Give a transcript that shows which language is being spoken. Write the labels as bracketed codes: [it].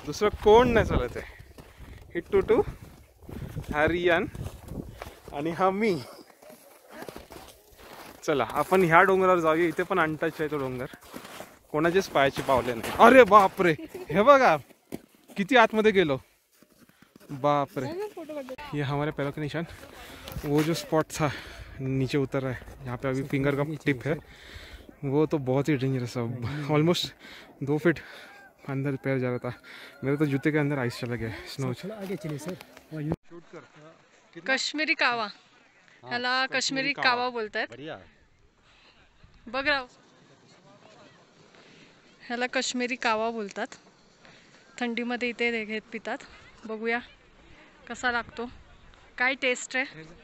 [mr] दुसरं कोण नाही चालत आहे. हिट्टू टू हा रियान आणि हा मी. चला आपण ह्या डोंगरावर जाऊया. इथे पण अनटच आहे तो डोंगर. कोणाचेच पायाचे पावले नाही. अरे बापरे हे बघा किती आतमध्ये गेलो. बापरे. [hi] ये हमारे पैरों के निशान. वो जो स्पॉट था नीचे उतर रहा है यहाँ पे अभी फिंगर का टिप है. वो तो बहुत ही डेंजरस है. ऑलमोस्ट 2 फीट अंदर पैर जा रहा था. मेरे तो जूते के अंदर आइस चला गया. [en] snow [hi] आगे चलिए सर. शूट कर. काश्मीरी कावा. [mr] ह्याला काश्मीरी कावा बोलतायत. बघ राव. ह्याला काश्मीरी कावा बोलतात. थंडीमध्ये इथे घेत पितात. बघूया कसा लागतो. काय टेस्ट आहे.